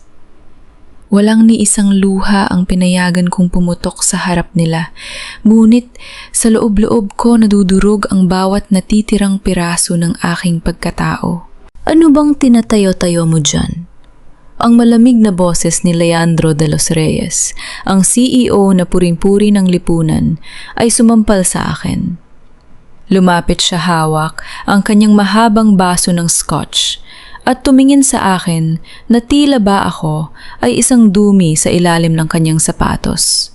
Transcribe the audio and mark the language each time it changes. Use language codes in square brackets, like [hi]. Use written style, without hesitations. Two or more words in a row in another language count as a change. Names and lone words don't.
[tl] Walang ni isang luha ang pinayagan kong pumutok sa harap nila, ngunit sa loob-loob ko nadudurog ang bawat natitirang piraso ng aking pagkatao. Ano bang tinatayo-tayo mo dyan? Ang malamig na boses ni Leandro de los Reyes, ang CEO na puring-puri ng lipunan, ay sumampal sa akin. Lumapit siya hawak ang kanyang mahabang baso ng scotch at tumingin sa akin na tila ba ako ay isang dumi sa ilalim ng kanyang sapatos.